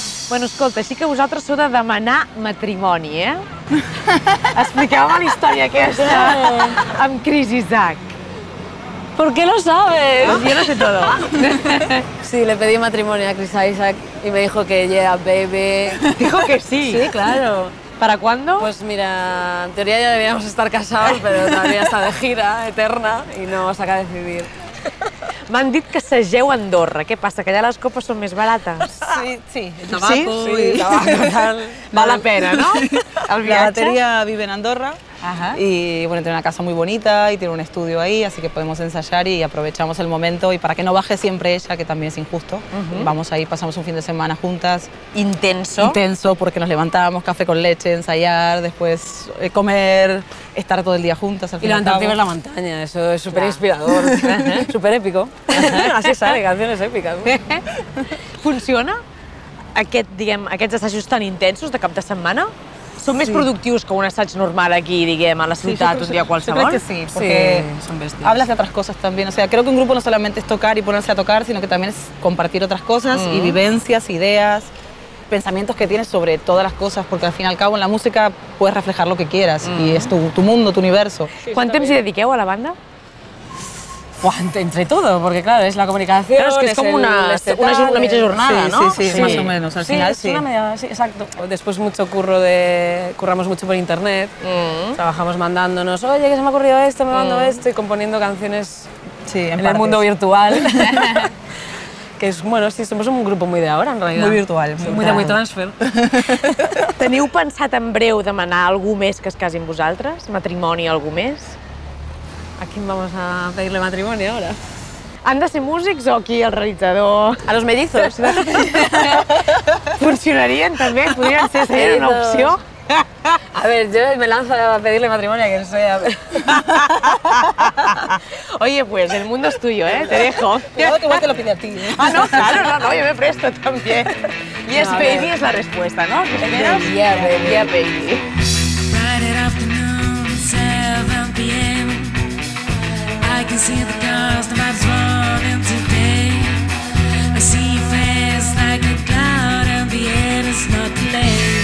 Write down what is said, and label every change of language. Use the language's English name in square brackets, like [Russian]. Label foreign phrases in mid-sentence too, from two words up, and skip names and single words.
[Catalan] Bueno, escolta, així que vosaltres sou de demanar matrimoni, eh? Expliqueu-me la història aquesta amb Chris Isaak. [Spanish] ¿Por qué lo sabes? Yo lo sé todo. Sí, le pedí matrimonio a Chris Isaak y me dijo que [English] yeah, baby. [Spanish] Dijo que sí. Sí, claro. ¿Para cuándo? Pues mira, en teoría ya deberíamos estar casados, pero todavía está de gira eterna y no saca a decidir. [Catalan] M'han dit que segeu a Andorra. Què passa, que allà les copes són més barates? [Spanish] Sí, el tabaco y tabaco, tal. [Catalan] Val la pena, ¿no? El [Spanish] La [Catalan] viatge. [Spanish] batería vive en Andorra y bueno, tiene una casa muy bonita y tiene un estudio ahí, así que podemos ensayar y aprovechamos el momento. Y para que no baje siempre ella, que también es injusto, vamos ahí, pasamos un fin de semana juntas. Intenso. Intenso, porque nos levantamos, café con leche, ensayar, después comer, estar todo el día juntas. Al Y fin y al levantarte y cabo. ver la montaña, eso es súper inspirador, súper épico. Así sale, canciones épicas. [Catalan] Funciona? Diguem, aquests assajos tan intensos de cap de setmana? Són més productius que un assaig normal aquí, diguem, a la ciutat, un dia [Spanish] Yo [Catalan] qualsevol? [Spanish] creo que sí, porque son bestias. hablas de otras cosas también. O sea, creo que un grupo no solamente es tocar y ponerse a tocar, sino que también es compartir otras cosas y vivencias, ideas, pensamientos que tienes sobre todas las cosas, porque al fin y al cabo en la música puedes reflejar lo que quieras y es tu mundo, tu universo. [Catalan] Quant temps hi dediqueu a la banda? [Spanish] Buah, entre todo, porque claro, es la comunicación, Claro, es que es como una [Catalan] mitja jornada, [Spanish] sí, ¿no? Sí, más o menos, al final es sí. una media, sí, exacto. Después mucho curramos mucho por internet, trabajamos mandándonos, oye, que se me ha ocurrido esto, me mando esto, y componiendo canciones Sí, en el mundo virtual. Que es, bueno, sí, somos un grupo muy de ahora, en realidad. Muy virtual. Muy de muy transfer. [Catalan] Teniu pensat en breu demanar algú més que es casi amb vosaltres? Matrimoni, algú més? [Spanish] ¿A quién vamos a pedirle matrimonio ahora? [Catalan] Han de ser músics o aquí el realitzador? [Spanish] A los mellizos. [Catalan] Funcionarien també? Podrien ser, seria una opció? [Spanish] A ver, yo me lanzo a pedirle matrimonio a quien sea. Oye, pues el mundo es tuyo, ¿eh? Te dejo. Cuidado que igual te lo pide a ti, ¿eh? Ah, no, claro, no, yo me presto también. Yes, No, baby es la respuesta, ¿no? [English] Yeah, baby. Yeah, baby. Friday afternoon, 7 p.m. I can see the cars, the vibes running today. I see your face like a cloud and the air is not delayed.